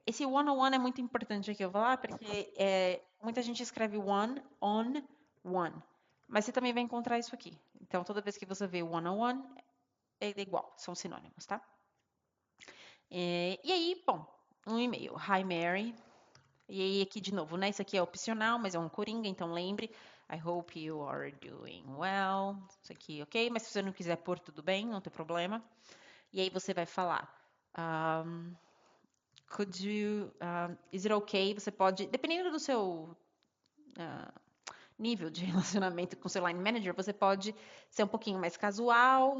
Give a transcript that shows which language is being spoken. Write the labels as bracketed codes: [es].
[pt] Esse 101 é muito importante aqui eu falar, porque muita gente escreve [en] one on one. [pt] Mas você também vai encontrar isso aqui. Então, toda vez que você vê 101, é igual, são sinônimos, tá? E aí, bom, um e-mail. [en] Hi, Mary. [pt] E aí, aqui de novo, né? Isso aqui é opcional, mas é um coringa, então lembre. [en] I hope you are doing well. [pt] Isso aqui, ok? Mas se você não quiser pôr, tudo bem, não tem problema. E aí você vai falar. [en] Could you. Is it okay? [pt] Você pode. Dependendo do seu nível de relacionamento com o seu line manager, você pode ser um pouquinho mais casual.